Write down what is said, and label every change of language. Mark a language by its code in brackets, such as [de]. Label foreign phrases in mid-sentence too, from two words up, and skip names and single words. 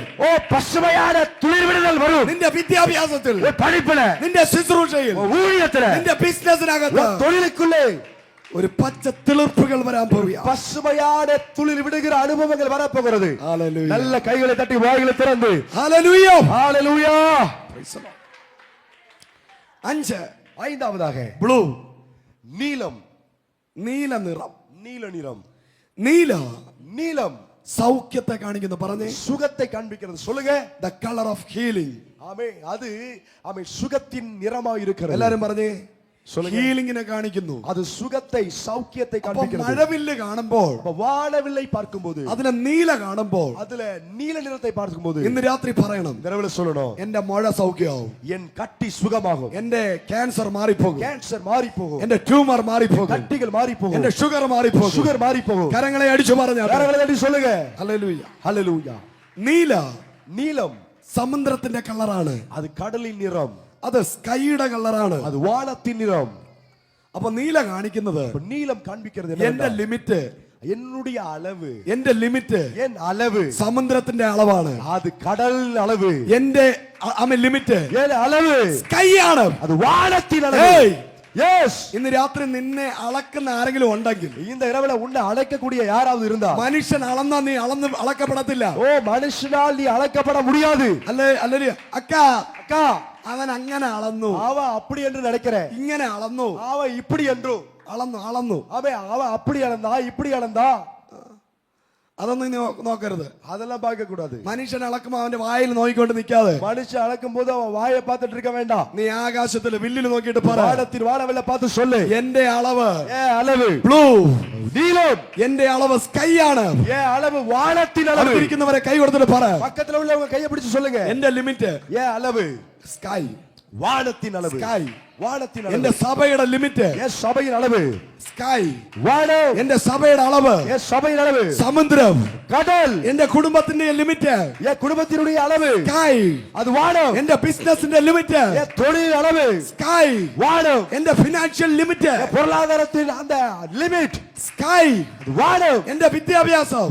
[ta] ஓ பசுமையான துளிர்விடுதல் வரும். [ml] നിന്റെ വിദ്യാഭ്യാസത്തിൽ, [ta] உன் படிப்புல [ml] നിന്റെ ശുശ്രൂഷയിൽ, [ta] உன் ஊழியத்துல [ml] നിന്റെ ബിസിനസിനകത്ത് [ta] உன் தொழிலுக்குள்ளே [ml] ഒരു പച്ച തിളിർപ്പുകൾ വരാൻ പോവുകയാണ്. [ta] பசுமையான துளிர் விடுகிற அனுபவங்கள் வரப்போகிறது. Hallelujah. நல்ல கைகளை தட்டி வாய்களை திறந்து Hallelujah. ஹalleluya. [en] Praise the Lord. 5 [ta] ஐந்தாவதாக [ml] ബ്ലൂ, [ta] நீலம். [ml] നീല നിറം. [ta] நீல நிறம். [ml] നീല [ta] நீலம் [ml] സൗഖ്യത്തെ കാണിക്കുന്നു. പറഞ്ഞേ, [ta] சுகத்தை காண்பிக்கிறது. சொல்லுங்க. [en] the color of healing. [ta] ஆமே அது ஆமே சுகத்தின் நிறமா இருக்கிறது. [ml] എല്ലാരും പറഞ്ഞേ, [ta] சொல்லுங்க. [ml] ഹീലിംഗിനെ കാണിക്കുന്നു. [ta] அது சுகத்தை சௌக்கியத்தை [ml] അപ്പൊ [ta] காண்பிக்கிறது. [ml] മഴവില്ല് കാണുമ്പോൾ, [ta] அப்ப வானவில்லை பார்க்கும்போது [ml] അതിലെ നീല കാണുമ്പോൾ [ta] அதுல நீல நிறத்தை பார்க்கும்போது [ml] ഇന്ന് രാത്രി പറയണം, [ta] இரவுல சொல்லணும் [ml] എന്റെ മഴ സൗഖ്യമാവും, [ta] என் கட்டி சுகமாகும், [ml] എന്റെ ക്യാൻസർ മാറിപ്പോകും, [ta] கேன்சர் மாறி போகும், [ml] എന്റെ ട്യൂമർ മാറിപ്പോകും, [ta] கட்டிகள் மாறி போகும், [ml] എന്റെ ഷുഗർ മാറിപ്പോകും. [ta] சுகர் மாறி போகும். [ml] കരങ്ങളെ അടിച്ചു പറഞ്ഞാൽ [ta] கரங்களை தட்டி சொல்லுங்க. [ml] ഹല്ലേലൂയ. [ta] ஹalleluya. [ml] നീല [ta] நீலம் [ml] സമുദ്രത്തിന്റെ കളറാണ്. [ta] அது கடலின் நிறம். [ml] അത് സ്കൈയുടെ കളറാണ്. [ta] அது வானத்தின் நிறம். [ml] അപ്പൊ നീല കാണിക്കുന്നത് [ta] இப்ப நீலம் காண்பிக்கிறது [ml] എന്റെ [ta] என்ன? [ml] ലിമിറ്റ്, [ta] என்னுடைய அளவு, [ml] എന്റെ ലിമിറ്റ് [ta] என் அளவு [ml] സമുദ്രത്തിന്റെ അളവാണ്. [ta] அது கடல் அளவு. [ml] എന്റെ ലിമിറ്റ് [ta] என் அளவு [ml] സ്കൈ ആണ്. [ta] அது வானத்தின் அளவு. [ml] ഏയ്, [ta] எஸ். [ml] ഇന്ന് രാത്രി നിന്നെ അളക്കുന്ന ആരെങ്കിലും ഉണ്ടെങ്കിൽ, [ta] இந்த இரவுல உன்னை அழைக்கக்கூடிய யாராவது இருந்தா, [ml] മനുഷ്യൻ അളന്നാ നീ അളക്കപ്പെടത്തില്ല. [ta] ஓ மனுஷனால் நீ அழைக்கப்பட முடியாது. [ml] അല്ലേ അക്കാ, [ta] அக்கா [ml] അവൻ അങ്ങനെ അളന്നു, [ta] அவன் அப்படி என்று நினைக்கிறேன், [ml] ഇങ്ങനെ അളന്നു, [ta] அவன் இப்படி என்று [ml] അളന്നു. [ta] அவன் அப்படி அளந்தா இப்படி அளந்தா, [ml] അതൊന്നും നീ നോക്കരുത്. [ta] அதெல்லாம் பார்க்க கூடாது. [ml] മനുഷ്യൻ അളക്കുമ്പോ അവന്റെ വായിൽ നോക്കിക്കൊണ്ട് നിൽക്കാതെ, [ta] மனுஷன் அளக்கும் போது அவன் வாயை பார்த்துட்டு இருக்க வேண்டாம். [ml] നീ ആകാശത്തിൽ വില്ലിൽ നോക്കിയിട്ട് പറ, [ta] வானத்தின் வானவில்லை பார்த்து சொல்லு, [ml] എന്റെ അളവ് [ta] ஏன் அளவு [ml] ബ്ലൂ, [ta] நீலம், [ml] എന്റെ അളവ് സ്കൈ ആണ്. [ta] ஏன் அளவு வானத்தின் அளவு. [ml] അടുത്തിരിക്കുന്നവരെ കൈ കൊടുത്തിട്ട് പറ, [ta] பக்கத்துல உள்ளவங்க கையை பிடிச்சு சொல்லுங்க, [ml] എന്റെ ലിമിറ്റ് [ta] ஏன் அளவு [ml] സ്കൈ. [ta] வானத்தின் அளவு. [ml] സ്കൈ. [ta] வானத்தின் [ml] എന്റെ [ta] அளவு. [ml] സഭയുടെ ലിമിറ്റ് [ta] ஏன் சபையின் அளவு. [ml] സ്കൈ. [ta] வானம். [ml] എന്റെ സഭയുടെ അളവ് [ta] ஏன் சபையின் அளவு. [ml] സമുദ്രം. [ta] கடல். [ml] എന്റെ കുടുംബത്തിന്റെ ലിമിറ്റ് [ta] ஏன் குடும்பத்தினுடைய அளவு. [ml] സ്കൈ. [ta] அது வானம். [ml] എന്റെ ബിസിനസിന്റെ ലിമിറ്റ് [ta] ஏன் தொழில் அளவு. [ml] സ്കൈ. [ta] வானம். [ml] എന്റെ ഫിനാൻഷ്യൽ ലിമിറ്റ് [ta] ஏன் பொருளாதாரத்தின் அந்த லிமிட். [ml] സ്കൈ. [ta] அது வானம். [ml] എന്റെ വിദ്യാഭ്യാസം